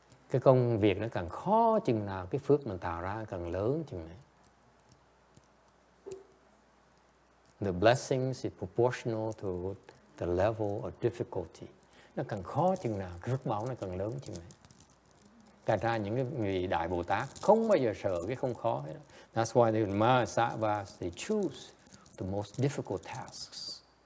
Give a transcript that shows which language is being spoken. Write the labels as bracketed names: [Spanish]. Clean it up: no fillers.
[Vietnamese] Cái công việc nó càng khó chừng nào, cái phước mình tạo ra càng lớn chừng này. [English] The blessings is proportional to the level of difficulty. [Vietnamese] Nó càng khó chừng nào, cái phước báo nó càng lớn chừng này. Thật ra những cái người Đại Bồ Tát không bao giờ sợ cái không khó hết. [English] That's why the Mahasattvas, they choose the most difficult tasks.